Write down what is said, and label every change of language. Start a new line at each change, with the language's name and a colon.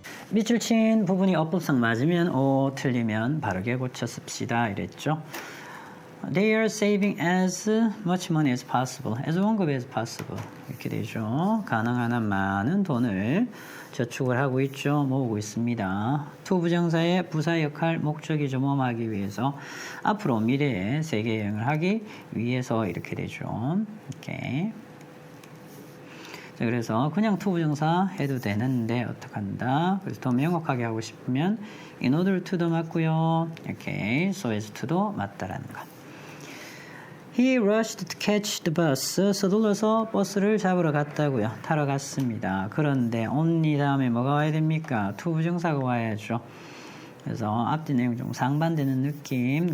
Korean: 밑줄 친 부분이 어법상 맞으면 O, 틀리면 바르게 고쳐 씁시다 이랬죠.
English: They are saving as much money as possible. as 원급 as possible.
Korean: 이렇게 되죠. 가능한 한 많은 돈을 저축을 하고 있죠. 모으고 있습니다. to 부정사의 부사 역할, 목적이죠. 모험하기 위해서. 앞으로 미래에 세계 여행을 하기 위해서 이렇게 되죠. 이렇게. 자, 그래서 그냥 to 부정사 해도 되는데 어떡한다. 그래서 더 명확하게 하고 싶으면 in order to도 맞고요. 이렇게 so as to도 맞다라는 거.
English: He rushed to catch the bus.
Korean: 서둘러서 버스를 잡으러 갔다고요. 타러 갔습니다. 그런데 only 다음에 뭐가 와야 됩니까? to 부정사가 와야죠. 그래서 앞뒤 내용 좀 상반되는 느낌.